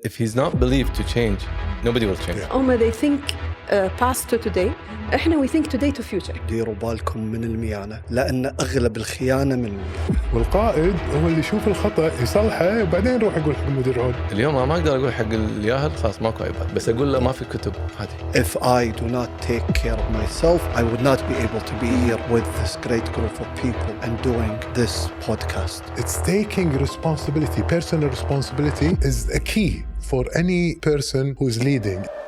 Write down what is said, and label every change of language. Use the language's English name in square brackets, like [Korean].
[English] if he's not believed to change, nobody will change. They think past to today. we think today to future. [Arabic] ديروا بالكم من الميانة لأن أغلب الخيانة من الميانة. والقائد هو اللي يشوف الخطأ يصلحه وبعدين يروح يقول حق المدير هون. اليوم أنا ما أقدر أقول حق الياهل خلاص ماكو عيبات، بس أقول له ما في كتب هذه. [English] If I do not take care of myself, I would not be able to be here with this great group of people and doing this podcast. It's taking responsibility. Personal responsibility is a key for any person who is leading.